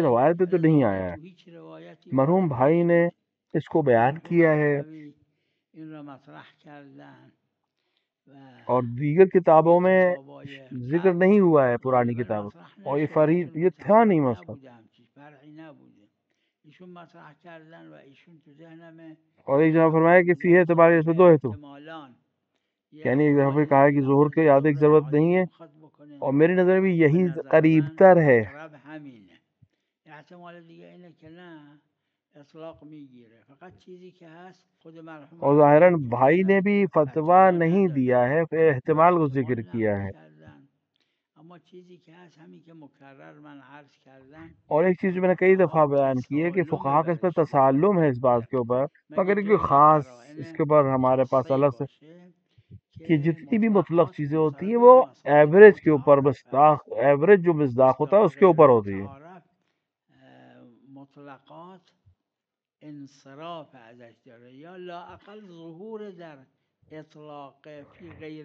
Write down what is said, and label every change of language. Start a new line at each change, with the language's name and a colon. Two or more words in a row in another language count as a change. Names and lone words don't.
Persian: مسئله
Urdu: روایت پہ تو نہیں
Persian: اضافه
Urdu: آیا ہے. تو
Persian: هیچ روایتی مرحوم وارد
Urdu: بھائی نے
Persian: نشده.
Urdu: اس کو بیان مرحوم کیا ہے،
Persian: مولوی این را مطرح کردن و
Urdu: اور دیگر کتابوں
Persian: توی
Urdu: میں
Persian: کتابای
Urdu: ذکر
Persian: قبل
Urdu: نہیں ہوا ہے پرانی
Persian: غالبا
Urdu: کتابوں،
Persian: مطرح
Urdu: اور یہ
Persian: نشده، چون
Urdu: یہ تھا نہیں
Persian: متعارف
Urdu: مسئلہ.
Persian: نبوده، همچین فرعی نبوده. ایشون مطرح کردن و ایشون تو ذهنمه
Urdu: اور ایک جگہ فرمایا کہ فی اعتبار اس میں دو ہے تو،
Persian: احتمالاً یه
Urdu: یعنی ایک جگہ پہ
Persian: احتمالی
Urdu: کہا
Persian: داره
Urdu: کہ
Persian: که
Urdu: ظہور کے
Persian: منظور
Urdu: یاد کی
Persian: ظهور
Urdu: ضرورت نہیں
Persian: عادی
Urdu: ہے،
Persian: میخواد بکنه
Urdu: اور میری نظر میں
Persian: به
Urdu: یہی
Persian: نظر
Urdu: قریب
Persian: من
Urdu: تر ہے.
Persian: اقرب همینه. احتمال دیگه اینه که نه اطلاق میگیره، فقط چیزی که هست خود مرحوم
Urdu: اور
Persian: علامه
Urdu: ظاہراً بھائی نے
Persian: طوسی
Urdu: بھی فتویٰ
Persian: فتوا
Urdu: نہیں دیا
Persian: ندادن
Urdu: ہے، پھر
Persian: و
Urdu: احتمال کو ذکر
Persian: احتمال
Urdu: کیا
Persian: نقل
Urdu: ہے.
Persian: کردن. اما چیزی که هست همین که مکرر من عرض کردم
Urdu: اور ایک چیز میں نے کئی دفعہ
Persian: فقها
Urdu: بیان کی ہے کہ
Persian: تسالم
Urdu: فقہا کا اس پر
Persian: برش تسالم دارن.
Urdu: ہے اس بات کے اوپر،
Persian: مگه
Urdu: مگر کوئی
Persian: جای
Urdu: خاص اس
Persian: قرائن
Urdu: کے اوپر ہمارے پاس
Persian: خاصه‌ای
Urdu: الگ سے
Persian: باشه
Urdu: کہ
Persian: که
Urdu: جتنی بھی مطلق
Persian: مطلقات
Urdu: چیزیں ہوتی ہیں
Persian: منصرف
Urdu: وہ
Persian: به مصادر
Urdu: ایوریج کے اوپر
Persian: متعارف مصداق، هست.
Urdu: ایوریج جو مصداق ہوتا ہے
Persian: مصداق
Urdu: اس کے
Persian: غیر
Urdu: اوپر ہوتی ہے.
Persian: متعارف مطلقات انصراف ازش داره یا لااقل ظهور در اطلاق فی غیر